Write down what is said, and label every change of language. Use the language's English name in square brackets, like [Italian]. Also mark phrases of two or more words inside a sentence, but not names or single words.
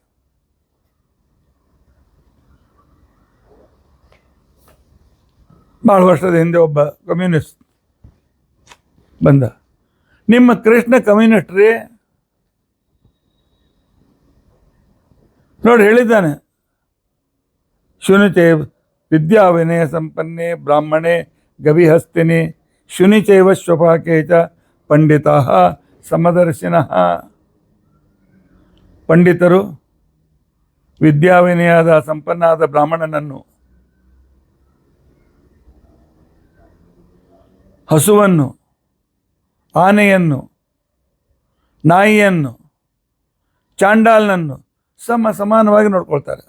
[Kannada] ಭಾಳ ವರ್ಷದ ಹಿಂದೆ ಒಬ್ಬ ಕಮ್ಯುನಿಸ್ಟ್ ಬಂದ, ನಿಮ್ಮ ಕೃಷ್ಣ ಕಮ್ಯುನಿಸ್ಟ್ ರೀ ನೋಡಿ ಹೇಳಿದ್ದಾನೆ, [Sanskrit] ಶುನಿಚೈವ ವಿದ್ಯಾ ವಿನಯ ಸಂಪನ್ನೆ ಬ್ರಾಹ್ಮಣೆ ಗವಿಹಸ್ತಿನಿ ಶುನಿಚೈವ ಶ್ವಪಾಕೆ ಚ ಪಂಡಿತಾ ಸಮದರ್ಶಿನಃ. [Kannada] ಪಂಡಿತರು ವಿದ್ಯಾವಿನಯದ ಸಂಪನ್ನಾದ ಬ್ರಾಹ್ಮಣನನ್ನು, ಹಸುವನ್ನು, ಆನೆಯನ್ನು, ನಾಯಿಯನ್ನು, ಚಾಂಡಾಲನನ್ನು ಸಮಾನವಾಗಿ ನೋಡ್ಕೊಳ್ತಾರೆ.